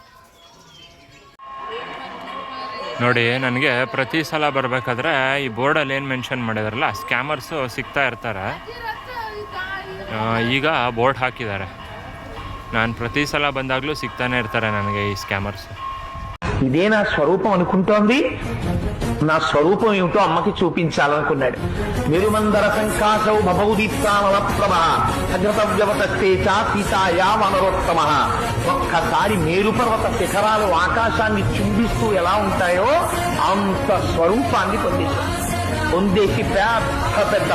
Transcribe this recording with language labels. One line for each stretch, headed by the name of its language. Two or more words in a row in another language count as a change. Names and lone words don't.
Kannada: ನೋಡಿ, ನನಗೆ ಪ್ರತಿ ಸಲ ಬರಬೇಕಾದ್ರೆ ಈ ಬೋರ್ಡಲ್ಲಿ ಏನು ಮೆನ್ಷನ್ ಮಾಡಿದಾರಲ್ಲ, ಸ್ಕ್ಯಾಮರ್ಸು ಸಿಗ್ತಾ ಇರ್ತಾರೆ. ಈಗ ಬೋರ್ಡ್ ಹಾಕಿದ್ದಾರೆ. ನಾನು ಪ್ರತಿ ಸಲ ಬಂದಾಗಲೂ ಸಿಗ್ತಾನೆ ಇರ್ತಾರೆ ನನಗೆ ಈ ಸ್ಕ್ಯಾಮರ್ಸು.
Telugu: ఇదేనా స్వరూప అన్కొంతోంది. నా స్వరూపం ఏమిటో అమ్మకి చూపించాలనుకున్నాడు.
Sanskrit: మెరుమందర సంకాశౌ భవౌదీప్తానల ప్రభ అగ్రతవ్యవతస్తే చ సీతాయా వనరోత్తమ.
Telugu: ఒక్కసారి మేరుపర్వత శిఖరాలు ఆకాశాన్ని చుంబిస్తూ ఎలా ఉంటాయో అంత స్వరూపాన్ని పొందేసి పెద్ద పెద్ద